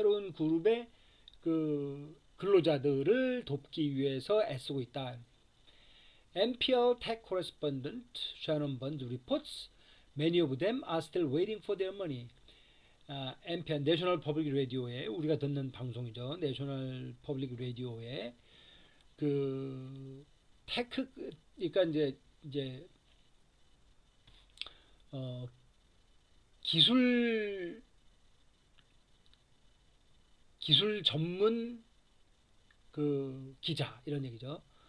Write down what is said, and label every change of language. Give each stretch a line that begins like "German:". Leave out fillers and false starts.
Korean: 새로운 그룹의 그 근로자들을 돕기 위해서 애쓰고 있다.
English: NPR tech correspondent Shannon Burns reports many of them are still waiting for their money.
Korean: NPR 내셔널 퍼블릭 라디오에 우리가 듣는 방송이죠. 내셔널 퍼블릭 라디오에 그 테크 그러니까 이제 기술 전문 그 기자 이런 얘기죠.